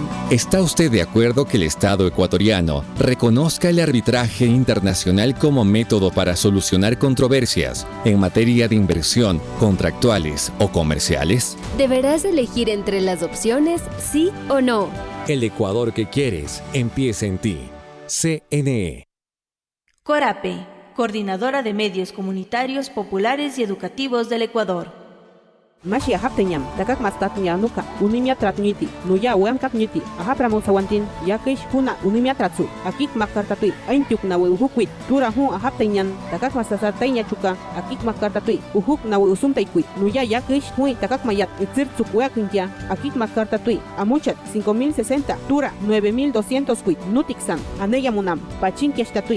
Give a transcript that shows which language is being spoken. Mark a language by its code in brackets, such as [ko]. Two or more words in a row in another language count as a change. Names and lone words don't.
[es] ¿Está usted de acuerdo que el Estado ecuatoriano reconozca el arbitraje internacional como método para solucionar controversias en materia de inversión, contractuales o comerciales? Deberás elegir entre las opciones sí o no. El Ecuador que quieres empieza en ti. CNE. CORAPE, Coordinadora de Medios Comunitarios Populares y Educativos del Ecuador. [jiv] Mashi ahapteñam, takak mastatña nuka, unimia tratñiti, nuya uam kakñiti, ahapramon sawantin, yakish huna unimia tratsu, akik makartatui, aintuk nawe uhukwit, tura hun ahapteñan, takak masasartaiña chuka, akik makartatui, uhuk nawe usumtaikuit, nuya yakish hui takak mayat, itzirtsuk uakintia, akik makartatui, amuchat 5060, tura 9200 kuit, nutiksan, aneyamunam, pachinkiashtatui.